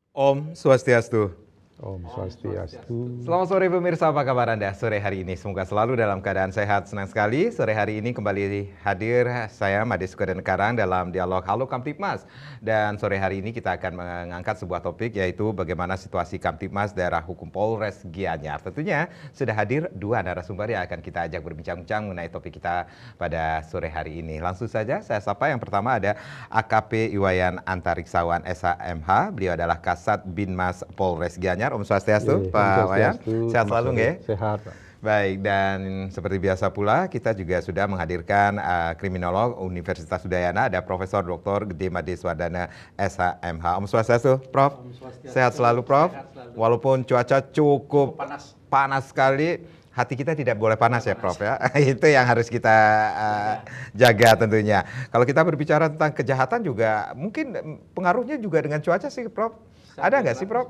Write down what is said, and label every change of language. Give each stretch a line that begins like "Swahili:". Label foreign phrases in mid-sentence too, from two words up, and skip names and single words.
Indonesian: Om Swastiastu. Om Swastiastu. Selamat sore pemirsa, apa kabar Anda sore hari ini? Semoga selalu dalam keadaan sehat. Senang sekali sore hari ini kembali hadir saya Made Sukadan Karang dalam dialog Halo Kamtibmas. Dan sore hari ini kita akan mengangkat sebuah topik, yaitu bagaimana situasi Kamtibmas daerah hukum Polres Gianyar. Tentunya sudah hadir dua narasumber yang akan kita ajak berbincang-bincang mengenai topik kita pada sore hari ini. Langsung saja saya sapa. Yang pertama ada AKP Iwayan Antariksawan SHMH. Beliau adalah Kasat Binmas Polres Gianyar. Om Swastiastu, Pak Wayan. Sehat selalu nggih? Sehat, Pak. Baik, dan seperti biasa pula kita juga sudah menghadirkan kriminolog Universitas Udayana, ada Profesor Dr. Gede Made Swadana SHMH. Om Swastiastu, Prof. Om Swastiastu. Sehat selalu, Prof. Sehat selalu. Walaupun cuaca cukup panas sekali, hati kita tidak boleh panas ya, Prof ya. Itu yang harus kita jaga tentunya. Kalau kita berbicara tentang kejahatan juga mungkin pengaruhnya juga dengan cuaca sih, Prof. Ada nggak sih, Prof?